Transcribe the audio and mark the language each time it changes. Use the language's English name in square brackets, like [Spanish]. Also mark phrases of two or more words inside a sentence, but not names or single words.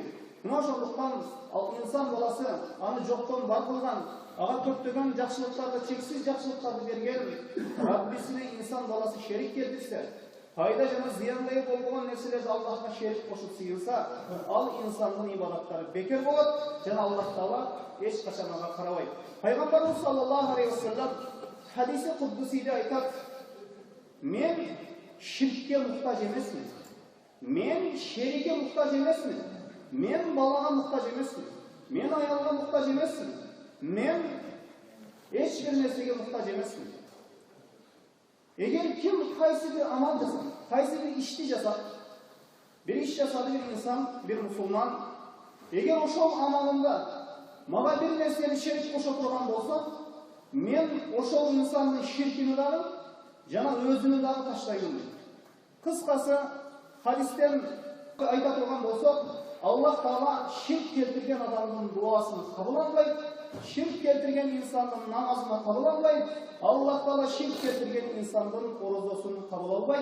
[Kyrgyz] Мына ошондуктан инсан баласы аны жоктон бар кылган, ага көптөгөн жакшылыктарды, чексиз жакшылыктарды берген Раббисине инсан баласы шерик келтирсе, пайда жана зыяндайы болбогон нерселерди Аллахка шерик кошуп сыйылса, ал инсандын ибадаттары бекер болот жана Аллах Таала эч качан ага карабайт. Пайгамбарыбыз [Arabic] صلى الله عليه وسلم حديث قدسي [Kyrgyz] айтат: "Мен ширкке муктаж эмесмин. Мен шерикке муктаж эмесмин. Мен балага муктаж эмесмин. Мен аялга муктаж эмесмин. Мен эч бир нерсеге муктаж эмесмин." Эгер ким кайсы бир амал жасап, кайсы бир ишти жасап, бир иш жасады бир инсан, бир мусулман, эгер ошол амалында мага бир нерсени шерик кошо турган болсо, мен ошол инсандын ширкини дагы жана өзүнү дагы таштаймын дейт. Кыскасы, хадистен айта турган болсок, Аллах Таала ширк келтирген адамдын дуасын кабыл албайт, ширк келтирген инсандын намазын кабыл албайт, Аллах Таала ширк келтирген инсандын орозосун кабыл албайт.